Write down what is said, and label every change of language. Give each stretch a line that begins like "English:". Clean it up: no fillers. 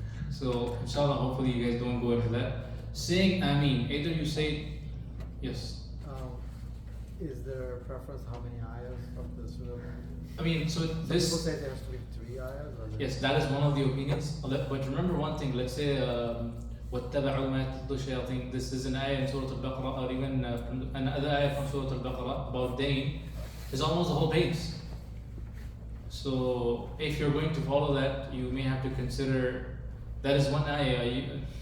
English: So inshallah, hopefully you guys don't go into that. Saying Ameen, either you say, yes. Is there a preference how many ayahs of the surah? So Some this. people say there has to be 3 ayahs. Yes, that is one of the opinions. But remember one thing. Let's say
Arabic: وَاتَّبَعُوا مَا تَتْلُو الشَّيَاطِينُ.
English: This is an ayah in Surah Al-Baqarah, or even another ayah from Surah Al-Baqarah about dayn. It's almost the whole page. So if you're going to follow that, you may have to consider that is one ayah.